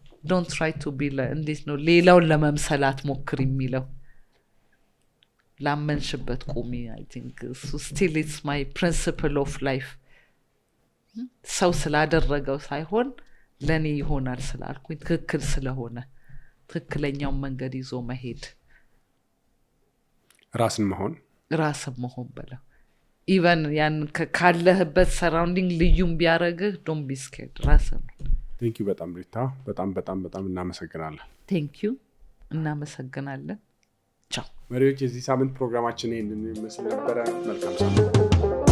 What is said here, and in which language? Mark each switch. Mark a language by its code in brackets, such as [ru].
[en] don't try to be [am] እንዴት ነው ሌላውን ለመምሰል አትሞክር የሚለው ላመንሽበት ቁሚ [en] I think so still it's my principle of life [am] ሰው ስላደረገው ሳይሆን ለኔ ይሆናል ስላልኩኝ ትክክል ስለሆነ ትክክለኛው መንገድ ይዞ መሄድ ራስን መሆን በለው even ያን ካለህበት ሰራውንዲንግ ልዩም ቢያረግህ [en] don't be scared [am] ራስን Thank you በጣም ሪታ በጣም እናመሰግናለን Thank you እናመሰግናለን ቻው መሪዎች የዚህ ሳምንት ፕሮግራማችን ይሄንን ይመስል ነበር መልካም ሳምንት